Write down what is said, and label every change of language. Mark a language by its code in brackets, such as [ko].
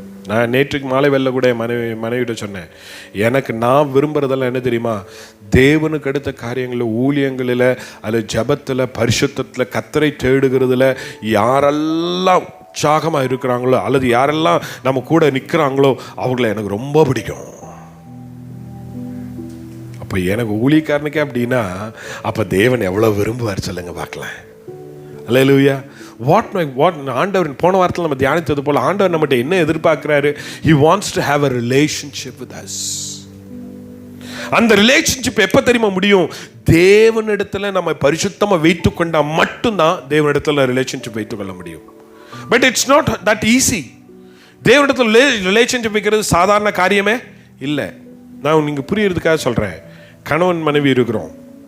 [ta] நான் நேற்றுக்கு மாலை வெள்ள கூட மனைவிட்ட சொன்னேன், எனக்கு நான் விரும்புறதெல்லாம் என்ன தெரியுமா, தேவனுக்கு அடுத்த காரியங்களில், ஊழியங்களில், அல்லது ஜபத்தில், பரிசுத்தத்தில், கர்த்தரை தேடுகிறதுல யாரெல்லாம் உற்சாகமாக இருக்கிறாங்களோ, அல்லது யாரெல்லாம் நம்ம கூட நிற்கிறாங்களோ அவங்கள எனக்கு ரொம்ப பிடிக்கும். அப்போ எனக்கு ஊழியக்காரனுக்கே அப்படின்னா அப்போ தேவன் எவ்வளோ விரும்புவார் சொல்லுங்க பார்க்கலாம். அல்லேலூயா. வாட் ஆண்டவர் போன வாரத்தில் நம்ம தியானித்தது போல ஆண்டவர் நம்மகிட்ட என்ன எதிர்பார்க்கிறாரு? [en] He wants to have a relationship with us. [ta] அந்த ரிலேஷன்ஷிப் எப்ப தெரியுமா முடியும்? தேவனிடத்துல நம்ம பரிசுத்தமா வைத்துக் கொண்டா மட்டும்தான் தேவனிடத்துல ரிலேஷன்ஷிப் வைத்துக் கொள்ள முடியும். [en] But it's not that easy. [ta] தேவனிடத்துல ரிலேஷன்ஷிப் வைக்கிறது சாதாரண காரியமே இல்லை. நான் நீங்க புரியறதுக்காக சொல்றேன். கணவன் மனைவி இருக்கிறோம்.